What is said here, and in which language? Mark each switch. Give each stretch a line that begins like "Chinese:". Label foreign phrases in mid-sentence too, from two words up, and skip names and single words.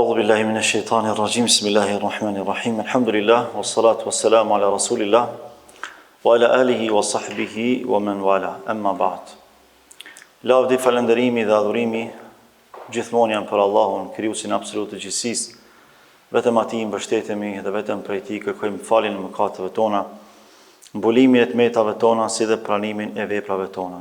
Arabic: بالله من الشيطان الرجيم. بسم الله الرحمن الرحيم. الحمد لله والصلاة والسلام على رسول الله وعلى آله وصحبه ومن والاه. أما بعد.
Albanian: Lavdi, falënderimi dhe adhurimi gjithmonë janë për Allahun, krijuesin absolut të gjithësisë. Vetëm atij mbështetemi dhe vetëm prej tij kërkojmë faljen e mëkateve tona, mbulimin e tmetave tona, si dhe pranimin e veprave tona.